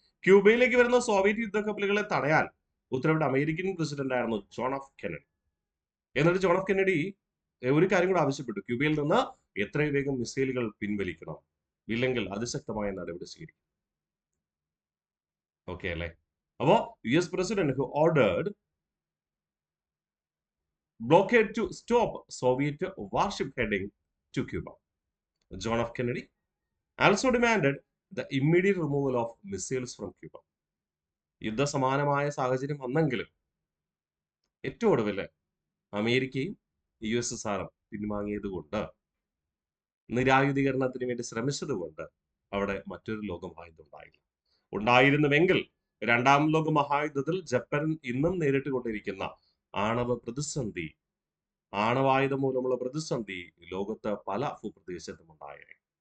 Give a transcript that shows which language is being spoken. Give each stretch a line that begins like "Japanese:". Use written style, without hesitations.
Malayalam: ക്യൂബയിലേക്ക് വരുന്ന സോവിയറ്റ് യുദ്ധക്കപ്പലുകളെ തടയാൻ ഉത്തരവിട്ട American president ആയിരുന്നു ജോൺ എഫ് കെന്നഡി. എന്നിട്ട് ജോൺ എഫ് കെന്നഡി ഒരു കാര്യം കൂടെ ആവശ്യപ്പെട്ടു, ക്യൂബയിൽ നിന്ന് എത്രയും വേഗം മിസൈലുകൾ പിൻവലിക്കണം, ഇല്ലെങ്കിൽ അതിശക്തമായ നടപടി സ്വീകരിക്കും. ഓക്കെ അല്ലേ?
English: അപ്പോ US president who ordered blockade to stop Soviet warship heading to Cuba. John F. Kennedy also demanded the immediate removal of missiles from Cuba.
Malayalam: യുദ്ധസമാനമായ സാഹചര്യം വന്നെങ്കിലും ഏറ്റവും ഒടുവിൽ അമേരിക്കയും USSR-ഉം പിൻവാങ്ങിയത് കൊണ്ട്, നിരായുധീകരണത്തിന് വേണ്ടി ശ്രമിച്ചത് കൊണ്ട് അവിടെ മറ്റൊരു ലോകമഹായുദ്ധം ഉണ്ടായില്ല. ഉണ്ടായിരുന്നുവെങ്കിൽ രണ്ടാം ലോക മഹായുദ്ധത്തിൽ ജപ്പാൻ ഇന്നും നേരിട്ട് കൊണ്ടിരിക്കുന്ന ആണവ പ്രതിസന്ധി, ആണവായുധം മൂലമുള്ള പ്രതിസന്ധി ലോകത്ത് പല ഭൂപ്രദേശത്തും ഉണ്ടായേനെ.